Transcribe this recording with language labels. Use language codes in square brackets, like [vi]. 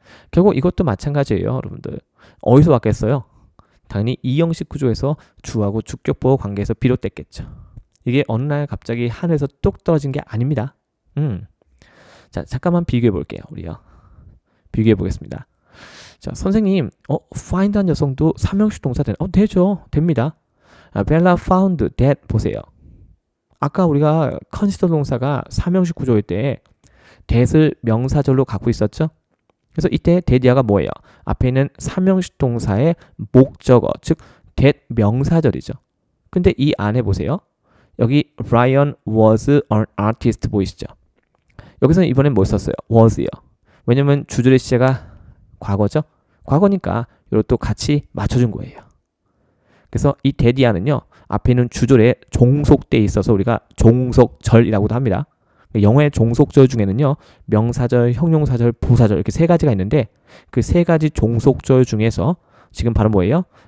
[ko] 결국 이것도 마찬가지예요, 여러분들. 어디서 왔겠어요? 당연히 이형식 구조에서 주하고 주격보호 관계에서 비롯됐겠죠. 이게 어느 날 갑자기 하늘에서 뚝 떨어진 게 아닙니다. 자, 잠깐만 비교해 볼게요, 우리요. 비교해 보겠습니다. 자, 선생님, find한 녀석도 삼형식 동사 되나? 되죠. 됩니다. [en] Bella found that [ko] 보세요. 아까 우리가 consider 동사가 삼형식 구조일 때 that을 명사절로 갖고 있었죠? 그래서 이때 that이야가 뭐예요? 앞에 있는 삼형식 동사의 목적어, 즉 that 명사절이죠. 근데 이 안에 보세요. 여기 [en] Brian was an artist [ko] 보이시죠? 여기서는 이번엔 뭐 썼어요? was요. 왜냐면 주절의 시제가 과거죠? 과거니까 이것도 같이 맞춰준 거예요. 그래서 이 that이야는요, 앞에 있는 주절에 종속돼 있어서 우리가 종속절이라고도 합니다. 영어의 종속절 중에는요, 명사절, 형용사절, 부사절 이렇게 세 가지가 있는데 그 세 가지 종속절 중에서 지금 바로 뭐예요?